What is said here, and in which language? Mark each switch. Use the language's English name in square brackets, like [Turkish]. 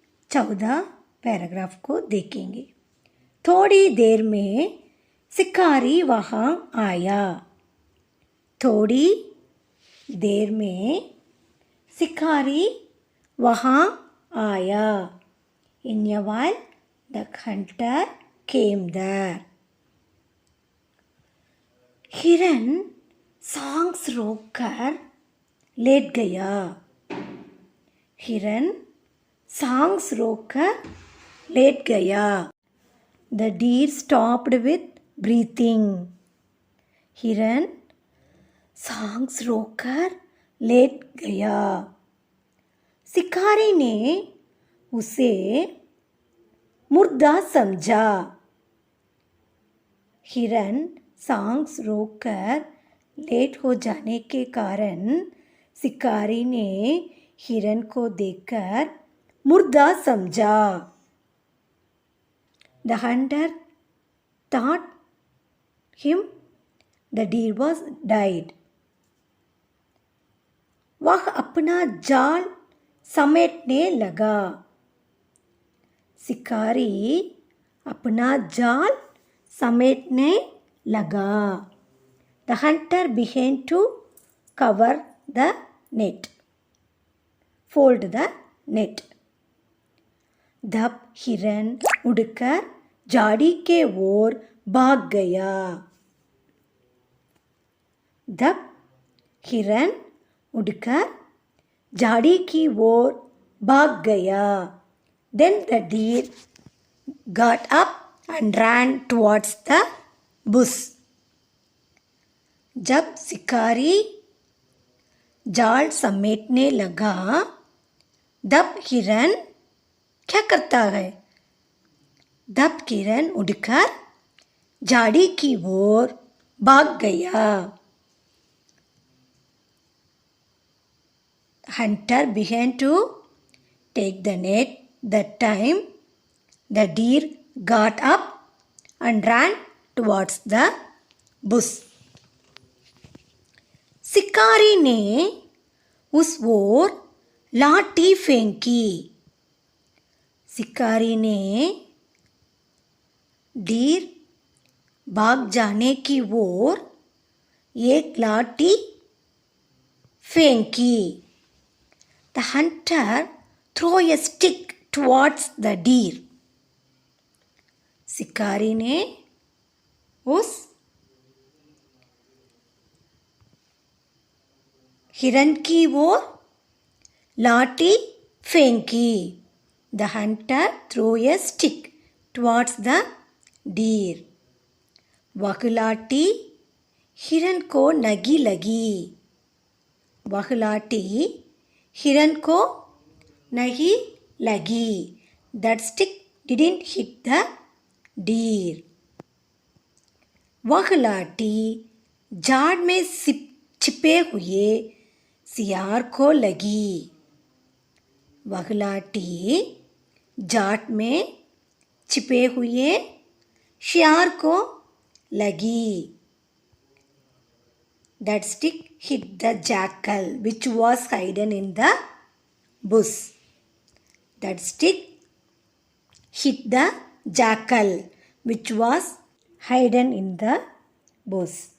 [Hindi] 14 paragraph को देखेंगे। थोड़ी देर में शिकारी वहाँ आया। थोड़ी देर में शिकारी वहाँ आया. [English] In a while, the hunter came there. [Hindi] हिरन सांस रोककर लेट गया. हिरन सांस रोककर लेट गया. [English] The deer stopped with breathing. [Hindi] हिरन सांस रोककर लेट गया. शिकारी ने उसे मुर्दा समझा. हिरन सांस रोककर लेट हो जाने के कारण शिकारी ने हिरन को देखकर मुर्दा समझा. [English] The hunter thought him the deer was died. [Hindi] वह अपना जाल समेटने लगा. शिकारी अपना जाल समेटने लगा. [English] The hunter began to cover the net. Fold the net. [Hindi] तब हिरन उड़कर झाड़ी के ओर भाग गया. तब हिरन उड़कर झाड़ी की ओर भाग गया. [English] Then the deer got up and ran towards the bush. [Hindi] जब शिकारी जाल समेटने लगा तब हिरन क्या करता है? तब हिरन उड़कर झाड़ी की ओर भाग गया. [English] Hunter began to take the net. That time the deer got up and ran towards the bush. [Hindi] शिकारी ने उस ओर लाठी फेंकी. शिकारी ने डीर भाग जाने की ओर एक लाठी फेंकी. [English] The hunter threw a stick towards the deer. [Hindi] शिकारी ने उस हिरन की ओर लाठी फेंकी. [English] The hunter threw a stick towards the deer. [Hindi] वह लाठी हिरन को नहीं लगी. वह लाठी हिरन को नहीं लगी. [English] That stick didn't hit the deer. [Hindi] वह लाठी झाड़ में छिपे हुए सियार को लगी. वह लाठी झाड़ में छिपे हुए शियार को लगी. [English] That stick hit the jackal which was hidden in the bush. That stick hit the jackal which was hidden in the bush.